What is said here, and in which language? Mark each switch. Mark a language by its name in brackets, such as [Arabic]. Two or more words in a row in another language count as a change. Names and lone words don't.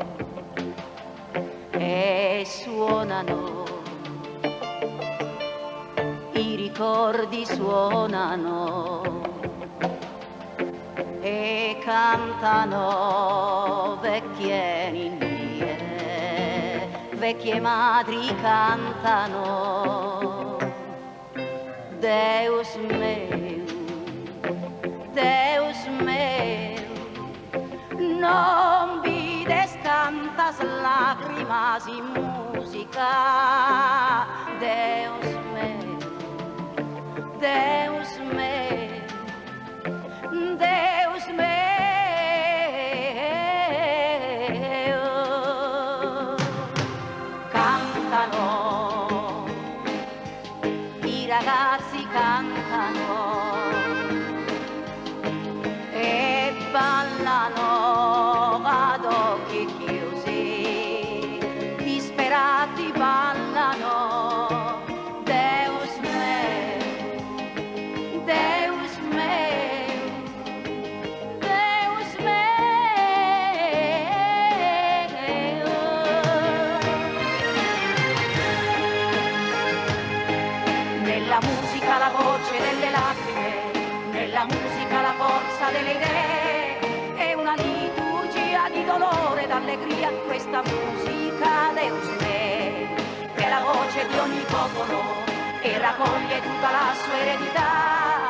[Italian] e suonano, i ricordi suonano e cantano vecchie ninnie, vecchie madri cantano [Sardinian] Deus meu, Deus meu, non vides tantas lágrimas y música. Deus meu, Deus meu, Deus meu. [Italian] Cantano, i ragazzi cantano e ballano ad occhi chiusi, disperati ballano. [Sardinian] Deus meu, Deus meu, Deus meu. [Italian] Nella musica la voce delle lacrime, nella musica la forza delle idee, è una liturgia di dolore e d'allegria, questa musica [Sardinian] Deus me, [Italian] che è la voce di ogni popolo e raccoglie tutta la sua eredità.